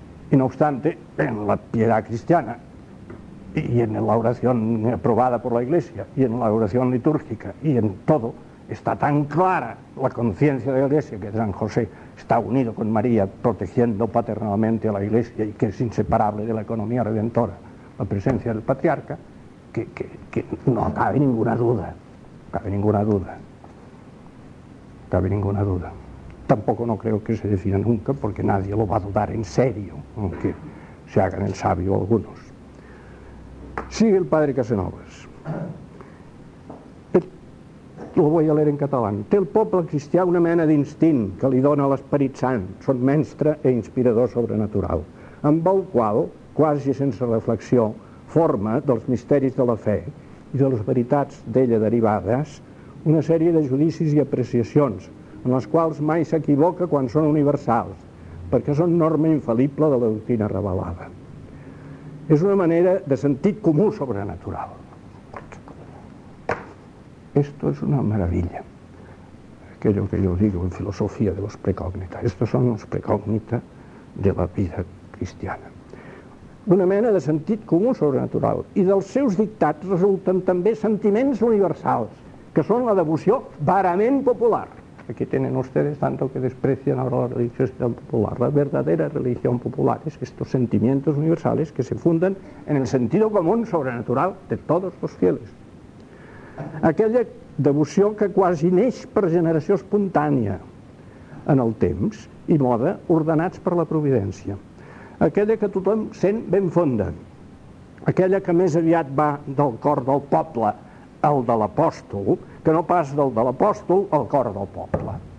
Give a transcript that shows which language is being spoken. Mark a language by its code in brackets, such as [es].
[es] Y no obstante, en la piedad cristiana y en la oración aprobada por la Iglesia y en la oración litúrgica y en todo, está tan clara la conciencia de la Iglesia que San José está unido con María protegiendo paternalmente a la Iglesia y que es inseparable de la economía redentora la presencia del patriarca, que no cabe ninguna duda, cabe ninguna duda. Tampoco no creo que se defina nunca, porque nadie lo va a dudar en serio, aunque se hagan el sabio algunos. Sigue el padre Casanovas. Lo voy a leer en catalán. [ca] Té el poble cristià una mena d'instint que li dona l'esperit sant, son menstre e inspirador sobrenatural, amb el qual, quasi sense reflexió, forma dels misteris de la fe i de les veritats d'ella derivades una sèrie de judicis i apreciacions en les quals mai s'equivoca quan són universals, perquè són norma infal·lible de la doctrina revelada. És una manera de sentit comú sobrenatural. [es] Esto es una maravilla, aquello que yo digo en filosofía de los precógnitas. Estos son los precógnitas de la vida cristiana. [ca] Una mena de sentit comú sobrenatural, i dels seus dictats resulten també sentiments universals, que són la devoció verament popular. [es] Aquí tienen ustedes tanto que desprecian ahora la religión popular. La verdadera religión popular es estos sentimientos universales que se fundan en el sentido común sobrenatural de todos los fieles. [ca] Aquella devoció que quasi neix per generació espontània en el temps i moda ordenats per la providència. Aquella que tothom sent ben fonda. Aquella que més aviat va del cor del poble al de l'apòstol, que no pas del de l'apòstol al cor del poble.